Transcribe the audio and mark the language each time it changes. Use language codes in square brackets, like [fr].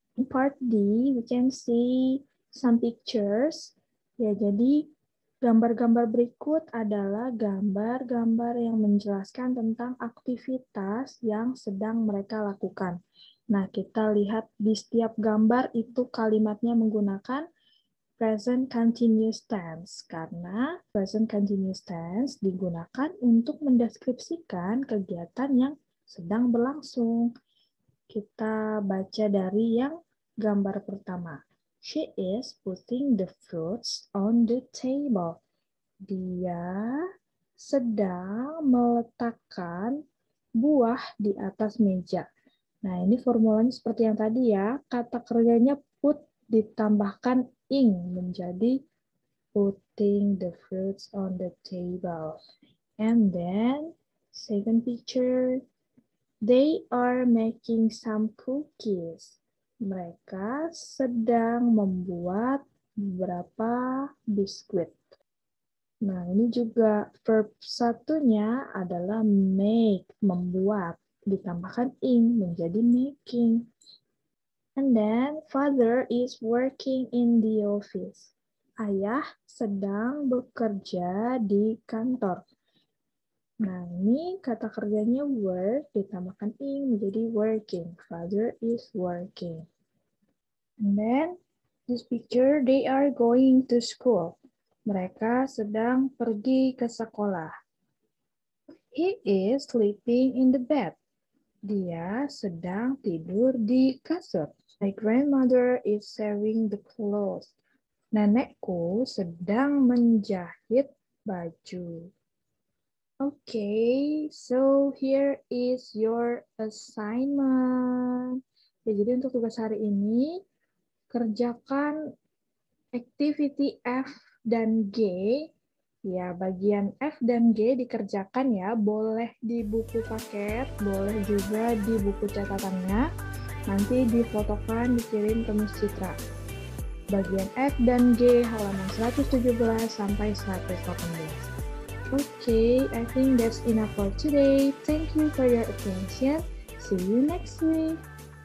[en] In part D, we can see some pictures. [id] Ya, jadi gambar-gambar berikut adalah gambar-gambar yang menjelaskan tentang aktivitas yang sedang mereka lakukan. Nah, kita lihat di setiap gambar itu kalimatnya menggunakan present continuous tense, karena present continuous tense digunakan untuk mendeskripsikan kegiatan yang sedang berlangsung. Kita baca dari yang gambar pertama. [en] She is putting the fruits on the table. [id] Dia sedang meletakkan buah di atas meja. Nah, ini formulanya seperti yang tadi ya. Kata kerjanya put ditambahkan ing menjadi [en] putting the fruits on the table. And then, second picture, they are making some cookies. [id] Mereka sedang membuat beberapa biskuit. Nah, ini juga verb satunya adalah make, membuat. Ditambahkan ing menjadi making. [en] And then, father is working in the office. [id] Ayah sedang bekerja di kantor. Nah, ini kata kerjanya work, ditambahkan ing menjadi working. [en] Father is working. And then, this picture, they are going to school. [id] Mereka sedang pergi ke sekolah. [en] He is sleeping in the bed. [id] Dia sedang tidur di kasur. [en] My grandmother is sewing the clothes. [id] Nenekku sedang menjahit baju. [en] Okay, so here is your assignment. [id] Ya, jadi untuk tugas hari ini, kerjakan activity F dan G. Ya, bagian F dan G dikerjakan ya, boleh di buku paket, boleh juga di buku catatannya. Nanti difotokan, dikirim ke Miss Citra. Bagian F dan G halaman 117 sampai 118. [en] Okay, I think that's enough for today. Thank you for your attention. See you next week.